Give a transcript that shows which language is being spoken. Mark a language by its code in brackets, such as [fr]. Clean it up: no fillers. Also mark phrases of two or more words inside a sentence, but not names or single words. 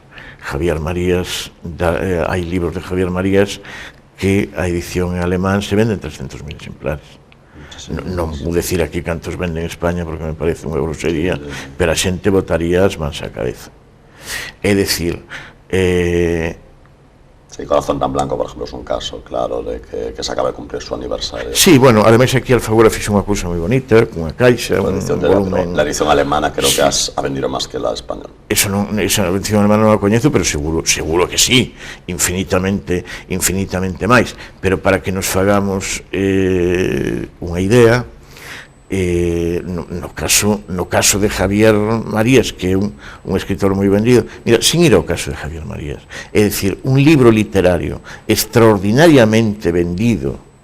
[gl] Javier Marías, hai libros de Javier Marías que a edición en alemán se venden 300.000 exemplares. Non vou decir aquí cantos venden en España porque me parece unha grosería, pero a xente botaría as mans á cabeza. É dicir, [es] Sí, Corazón tan Blanco, por ejemplo, es un caso claro de que se acaba de cumplir su aniversario. Sí, [gl] bueno, ademais aquí Alfaguara fixe unha cousa moi bonita, cunha caixa, un volumen... [es] La edición alemana creo que ha vendido más que la española. [gl] Esa edición alemana non a coñezo, pero seguro que sí, infinitamente máis. Pero para que nos fagamos unha idea, no caso de Javier Marías, que é un escritor moi vendido, mira, sin ir ao caso de Javier Marías, é dicir, un libro literario extraordinariamente vendido